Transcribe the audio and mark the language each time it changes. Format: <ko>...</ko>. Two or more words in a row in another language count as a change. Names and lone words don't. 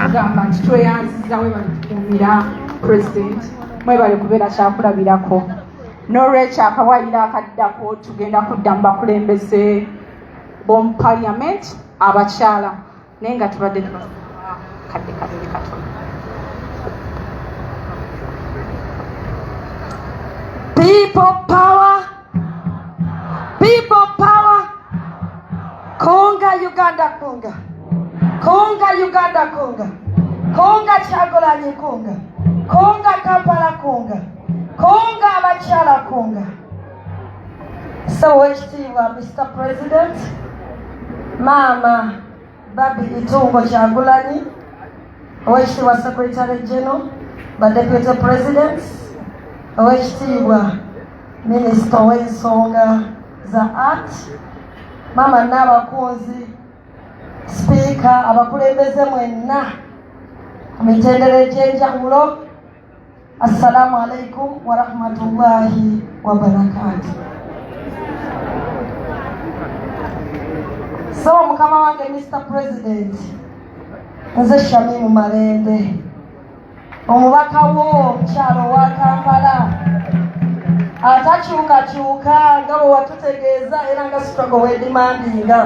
<lg>Tugamba nti tweyanziza we balitukuumira President mwebale kubeera kyakulabirako. N'olwekyo akawaayiro akaddako tugenda kudda mu bakulembeze b'omu Parliament abakyala naye nga tubadde kadde katono.</lg> <en>People power. People power.</en> <lg>Konga Uganda konga. Konga Uganda konga. Konga Kyagulanyi konga. Konga Kampala konga. Konga abakyala konga.</lg> <en>So Mr.</en> <lg>President, Mama Barbie Kyagulanyi, Owekitiibwa</lg> <en>Secretary General, Deputy Presidents,</en> <lg>Owekitiibwa Minister w'ensonga za art, Mama n'abakunzi, Speaker, abakulembeze mwenna ku mitendera egy'enjawulo,</lg> <ar>السلام عليكم ورحمة الله وبركاته.</ar> <lg>So mukama wange Mr. President, nze Shamimu Malende, omubaka w'omukyalo wa Kampala, atakyukakyuka nga bwe watutegeeza era nga struggle wedimandinga.</lg>